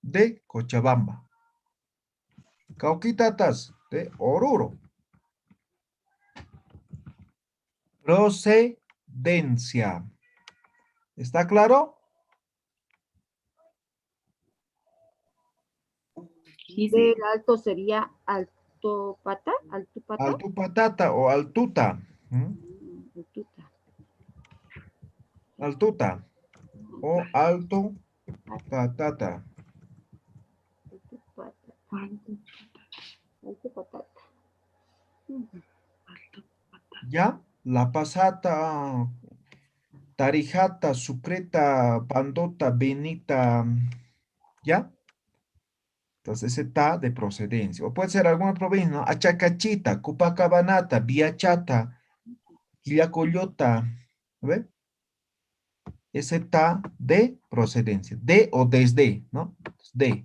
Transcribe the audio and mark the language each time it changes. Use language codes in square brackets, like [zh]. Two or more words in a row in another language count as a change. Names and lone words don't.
[es] de Cochabamba. Cauquitatas de Oruro. Procedencia. ¿Está claro? Del alto sería [ay] altopata, altupata. Altupatata o altuta. Altuta. Altuta o alto patata. Altupata. [es] ¿Ya? [ay] La pasata, tarijata, sucreta, pandota, benita. [es] ¿Ya? Entonces ese ta de procedencia. O puede ser alguna provincia, ¿no? [ay] Achacachita, Cupacabanata, Viachata, Quillacoyota. [es] ¿Ve? Ese ta de procedencia. De o desde, ¿no? De.